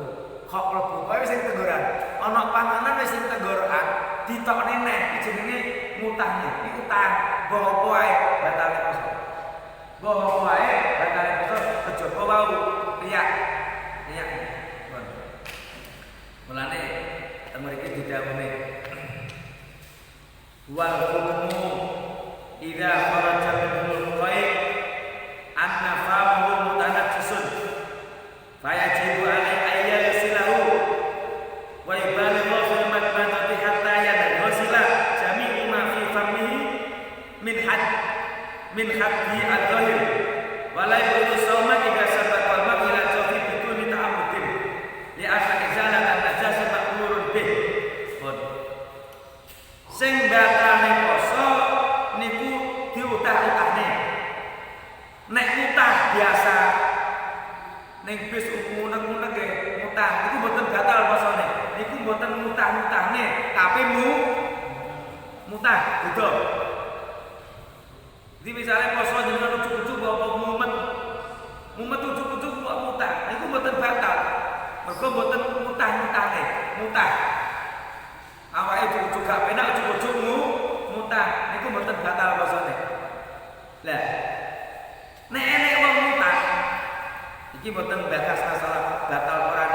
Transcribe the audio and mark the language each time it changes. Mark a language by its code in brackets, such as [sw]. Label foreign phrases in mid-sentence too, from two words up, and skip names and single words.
[jv] Kok mlebu wae wis tenggorokan. Ana panganan wis tenggorokan ditokne neh jenenge mutahne. Iku utah bawa wae batale poso. Bawa wae batale poso kejaba wau riyak. Mulane mriki didhawuhi [ar] والحكم إذا خرج من القيء أن فمه متنجس فيجب عليه أن يغسله ويبالغ في المضمضة حتى ينغسل جميع ما في فمه من حد الظاهر ولا يضر الصوم إذا سبق الماء إلى جوف بدون تعمد لأصل إزالة النجاسة مأمور به. [jv] Sing batalne poso niku diutah-utahne. Nek mutah biasa ning bis unek-unek nggih mutah niku mboten batal posone. Niku mboten mutah-mutahne, tapi mutah beda. Jadi misalnya poso jenengan ujuk-ujuk apa mumet ujuk-ujuk kok mutah, niku mboten batal. Mergo mboten mutah-mutahne, mutah. Awake ujuk-ujuk gak penak ujuk-ujuk mutah, niku mboten batal posone. Lah nek enek wong mutah iki mboten bakas masalah batal orane.